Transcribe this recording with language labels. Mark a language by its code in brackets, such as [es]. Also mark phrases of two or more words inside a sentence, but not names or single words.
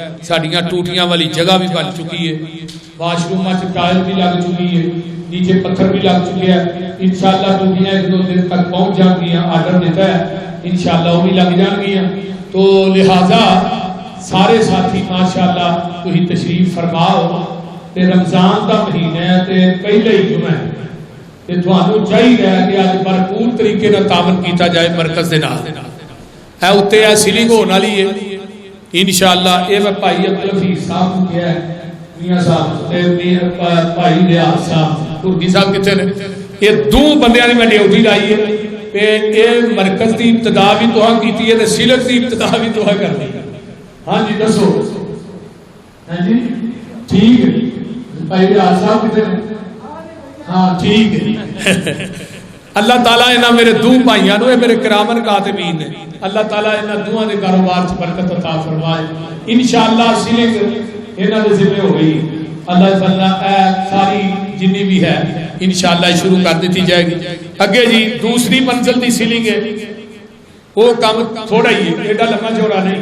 [pa] ساڈیاں ٹوٹیاں والی جگہ بھی بن چکی ہے, واش روم ٹائل بھی لگ چکی ہے, نیچے پتھر بھی لگ چکے ہیں. انشاءاللہ ٹوٹیاں ایک دو دن تک پہنچ جان گیا, آرڈر دیتا ہے انشاءاللہ وہ بھی لگ جان گیا. تو لہذا سارے ساتھی ماشاءاللہ تسی تشریف فرماؤ. تے رمضان دا مہینہ ہے تے پہلے ہی جمعہ ہے تے تھانوں چاہیے کہ اج بھرپور طریقے نال تعاون کیتا جائے مرکز دے نال. اے اوتے اے سیلنگ ہون والی ہے انشاءاللہ. اے میں بھائی عبد الحفیظ صاحب کو کہیا ہے, میاں صاحب تے میاں بھائی ریاض صاحب ترکی صاحب کتے نے, یہ دو بندیاں نے میں ڈیوٹی لائی ہے کہ اے مرکز دی ابتدا بھی تہاں کیتی ہے تے سیلنگ دی ابتدا بھی تہاں کرنی ہے. ہاں جی دسو. ہاں جی ٹھیک ہے بھائی ریاض صاحب کتے نے, ہاں ٹھیک ہے. اللہ تعالیٰ انہاں میرے دو بھائیاں نو میرے کرامن کاتبین نے, اللہ تعالیٰ انہاں دوہاں دے کاروبار چ برکت عطا فرمائے. انشاءاللہ سیلنگ انہاں دے ذمہ ہو گئی. اللہ تعالیٰ ساری جنی بھی ہے انشاءاللہ شروع کر دیتی جائے گی. اگے جی دوسری منزل دی سیلنگ ہے, وہ کام تھوڑا ہی ہے, ایڈا لمبا چوڑا نہیں.